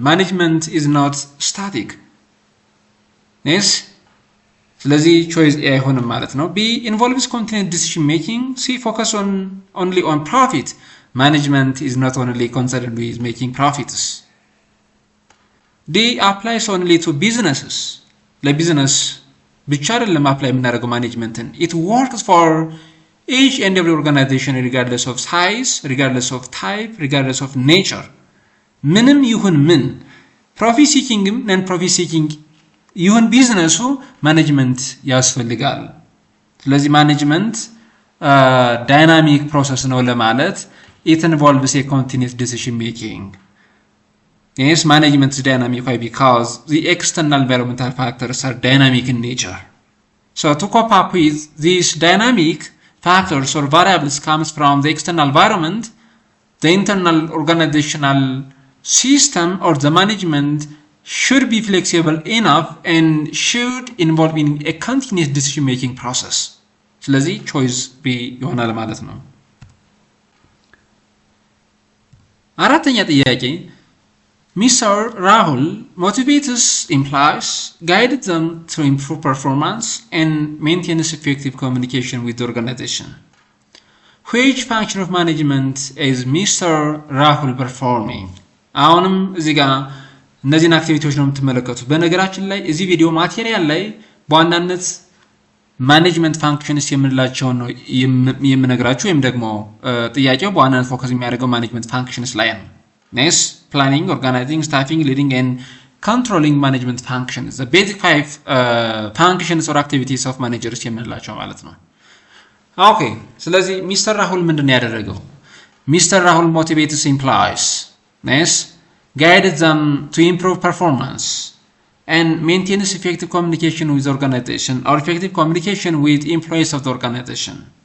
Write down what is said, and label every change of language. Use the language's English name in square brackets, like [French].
[English] Management is not static. Yes, ስለዚህ choice A [Amharic] አይሆንም ማለት ነው. [English] B involves continuous decision making. C focus only on profit. Management is not only concerned with making profits. D applies only to businesses. [Amharic] ለቢዝነስ ብቻ አይደለም apply የምናደርገው ማኔጅመንትን. [English] It works for each and every organization regardless of size, regardless of type, regardless of nature. [Amharic] ምንም ይሁን ምን profit seeking non profit seeking ይሁን ቢዝነሱ ማኔጅመንት ያስፈልጋል። ስለዚህ ማኔጅመንት ዳይናሚክ ፕሮሰስ ነው ለማለት [English] it involves a continuous decision making. Yes, management is dynamic. Why? Because the external environmental factors are dynamic in nature. So to cope up with these dynamic factors or variables comes from the external environment, the internal organizational system or the management should be flexible enough and should involve in a continuous decision making process. [Amharic] ስለዚህ choice B ይሆናል ማለት ነው። አራተኛ ጥያቄ Mr. [English] Rahul motivates employees, guides them to improve performance and maintains effective communication with the organization. Which function of management is Mr. Rahul performing? [Amharic] አሁንም እዚህ ጋር እነዚህን አክቲቪቲዎች ነው የምትመለከቱት። በነገራችን ላይ እዚህ ቪዲዮ ማቴሪያል ላይ በዋናነት ማኔጅመንት ፋንክሽንስ የምንላቸውን ነው የምነግራችሁ ወይም ደግሞ ጥያቄው በዋናነት ፎከስ የሚያደርገው ማኔጅመንት ፋንክሽንስ ላይ ነው። [English] Yes, planning, organizing, staffing, leading and controlling management functions. The basic 5 functions or activities of managers [Amharic] የምንላቸው ማለት ነው። [English] Okay, [Amharic] ስለዚህ ሚስተር ራሁል ምንድነው ያደረገው? [English] ሚስተር ራሁል motivates employees. Yes, guides them to improve performance and maintains effective communication with the organization or effective communication with employees of the organization.